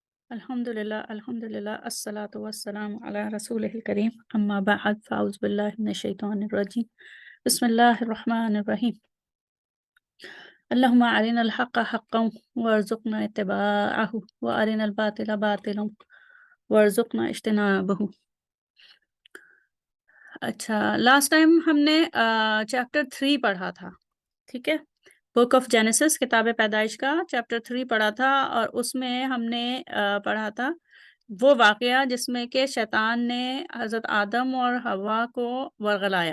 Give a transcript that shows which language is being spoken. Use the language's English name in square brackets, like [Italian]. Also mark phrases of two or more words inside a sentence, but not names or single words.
[Arabic] الحمد لله الصلاة والسلام على رسوله الكريم أما بعد فأعوذ بالله من الشيطان الرجيم بسم الله الرحمن الرحيم اللهم أرنا الحق حقا وارزقنا اتباعه وأرنا الباطل باطلا وارزقنا اجتنابه. [Hindi] अच्छा, [English] last time [Hindi] हमने चैप्टर 3 पढ़ा था, ठीक है? बुक ऑफ जेनेसिस किताब पैदाइश का चैप्टर 3 पढ़ा था और उसमें हमने पढ़ा था वो वाक़या जिसमें कि शैतान ने हज़रत आदम और हव्वा को वरगलाया।